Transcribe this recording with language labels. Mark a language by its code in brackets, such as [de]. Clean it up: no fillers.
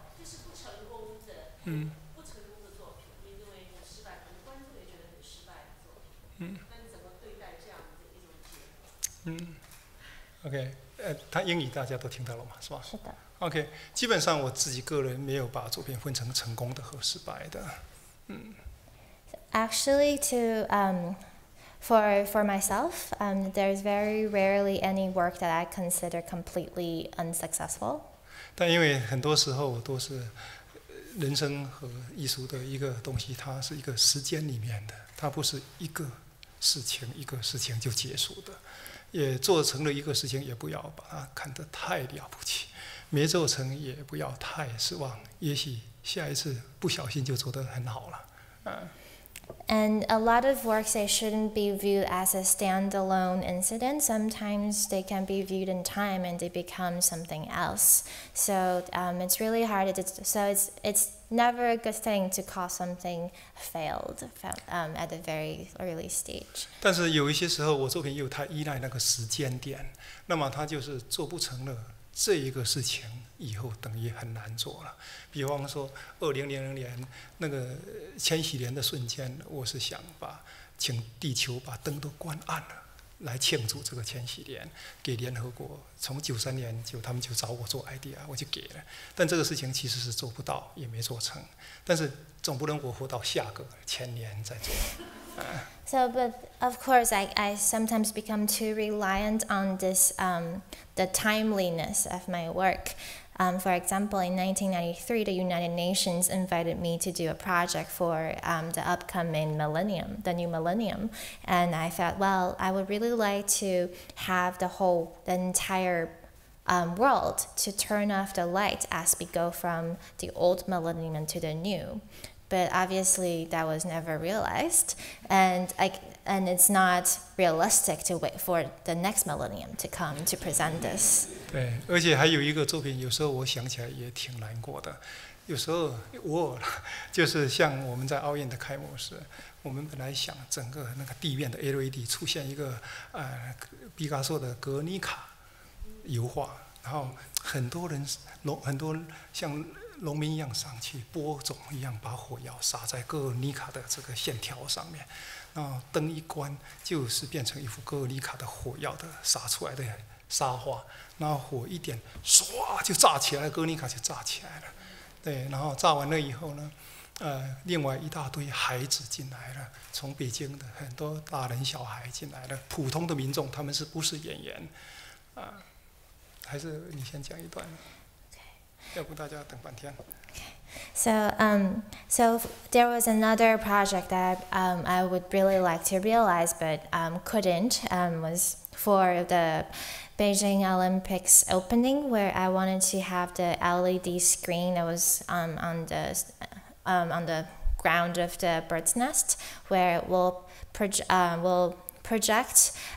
[zh] 就是不成功的作品，你认为很失败，可能观众也觉得很失败的作品。那你怎么对待这样的一种结果 OK， 他英语大家都听到了嘛，是吧？是的。 OK， 基本上我自己个人没有把作品分成成功的和失败的。 [en] Actually, for myself, there's very rarely any work that I consider completely unsuccessful. [zh] 但因为很多时候都是人生和艺术的一个东西，它是一个时间里面的，它不是一个事情就结束的。也做成了一个事情，也不要把它看得太了不起；没做成也不要太失望。也许下一次不小心就做得很好了。 [en] And a lot of works, they shouldn't be viewed as a standalone incident. Sometimes they can be viewed in time and they become something else. So it's really hard. So it's never a good thing to call something failed at a very early stage. [zh] 但是有一些时候，我作品又太依赖那个时间点，那么它就是做不成了。这一个事情以后等于很难做了。比方说，2000年那个千禧年的瞬间，我是想请地球把灯都关暗了，来庆祝这个千禧年，给联合国。从93年他们就找我做 idea， 我就给了。但这个事情其实是做不到，也没做成。但是总不能我活到下个1000年再做。 [en] So, but of course, I sometimes become too reliant on this, the timeliness of my work. For example, in 1993, the United Nations invited me to do a project for the upcoming millennium, the new millennium. And I thought, well, I would really like to have the entire world to turn off the light as we go from the old millennium to the new. but obviously that was never realized, and it's not realistic to wait for the next millennium to come to present this. [zh] 对，而且还有一个作品，有时候我想起来也挺难过的。有时候就是像我们在奥运的开幕式，我们本来想整个那个地面的 LED 出现一个毕加索的《格尼卡》油画，然后很多像农民一样上去播种一样，把火药撒在格尼卡的这个线条上面，然后灯一关，就是变成一幅格尼卡的火药的撒出来的沙画，然后火一点，唰就炸起来，格尼卡就炸起来了。对，然后炸完了以后呢，另外一大堆孩子进来了，从北京的很多大人小孩进来了，普通的民众，他们不是演员？还是你先讲一段，要不大家等半天。 [en] So there was another project that I would really like to realize, but couldn't. Was for the Beijing Olympics opening, where I wanted to have the LED screen that was on the ground of the bird's nest, where it will project